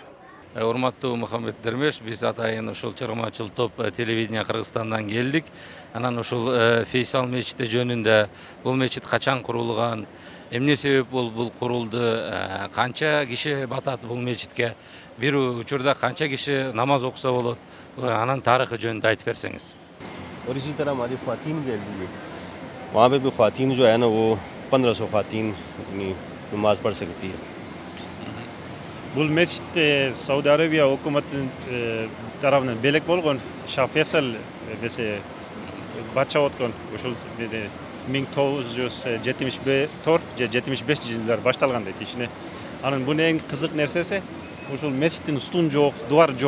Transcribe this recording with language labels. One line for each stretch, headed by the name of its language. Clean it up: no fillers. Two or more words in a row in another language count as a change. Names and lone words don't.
Kyrgyz: Урматтуу Мухаммед Дермеш, биз атайын ушул чыгармачыл топ телевидение Кыргызстандан келдик. Анан ушул Фейсал мечити жөнүндө, бул мечит качан курулган, эмне себеп бул курулду, канча киши батат бул мечитке, бир учурда канча киши намаз окуса болот, анан тарыхы жөнүндө айтып берсеңиз.
Urdu: اور اسی طرح ہماری خواتین بھی ہے، وہاں پہ بھی خواتین جو ہے نا وہ 1500 خواتین نماز پڑھ سکتی ہے.
Kyrgyz: Бул мечит Сауд Арабия өкмөтүнүн тарабынан белек болгон Шах Фейсал бесе батча өткөн ошол 1974 жылдары башталган дейт ишине. Анын бунун эң кызык нерсеси ушул мечиттин устун жок, дубар жок.